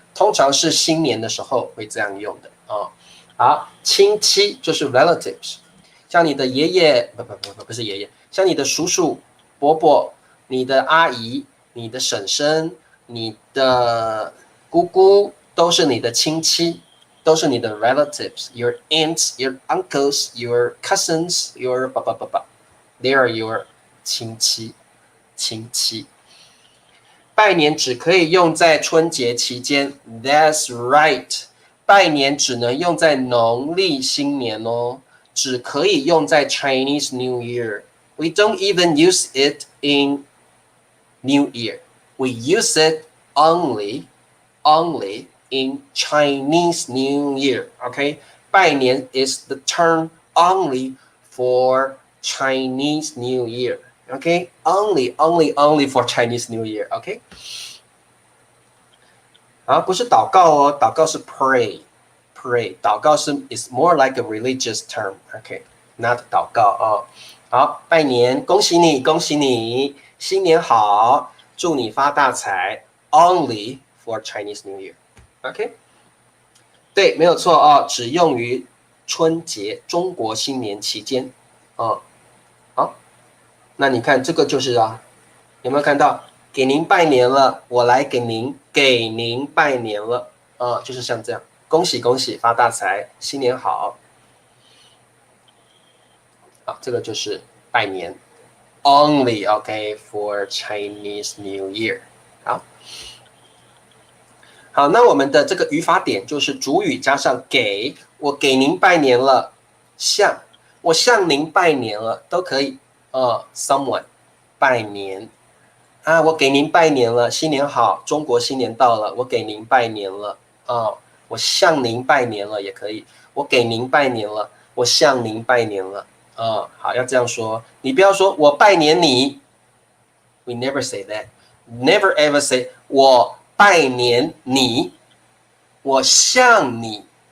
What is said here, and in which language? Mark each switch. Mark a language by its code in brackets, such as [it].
[zh] 通常是新年的时候会这样用的好，亲戚就是 relatives， 像你的爷爷不是爷爷，像你的叔叔、伯伯、你的阿姨、你的婶婶、你的姑姑，都是你的亲戚，都是你的 relatives， [en] your aunts，your uncles，your cousins，your they are your [zh] 亲戚。拜年只可以用在春节期间 ， [en] That's right。 [zh] 拜年只能用在农历新年只可以用在 [en] Chinese New Year。We don't even use it in New Year. We use it only in Chinese New Year. Okay， 拜年 is the term only for Chinese New Year.Okay, only for Chinese New Year. Okay， [zh] 不是祷告祷告是 [en] pray， 祷告是 is more like a religious term. Okay, not [zh] 祷告好，拜年，恭喜你，恭喜你，新年好，祝你发大财。 [en] Only for Chinese New Year. [zh] Okay， 对，没有错只用于春节，中国新年期间好。那你看这个就是有没有看到？给您拜年了，我来给您拜年了就是像这样，恭喜恭喜，发大财，新年好。这个就是拜年 ， [en] only okay for Chinese New Year。 [zh] 好，那我们的这个语法点就是主语加上给，我给您拜年了，我向您拜年了，都可以。 someone 拜年我给您拜年了，新年好，中国新年到了，我给您拜年了我向您拜年了也可以，我给您拜年了，我向您拜年了好，要这样说，你不要说我拜年你 ， [en] we never say that， never ever say [zh] 我拜年你，我向你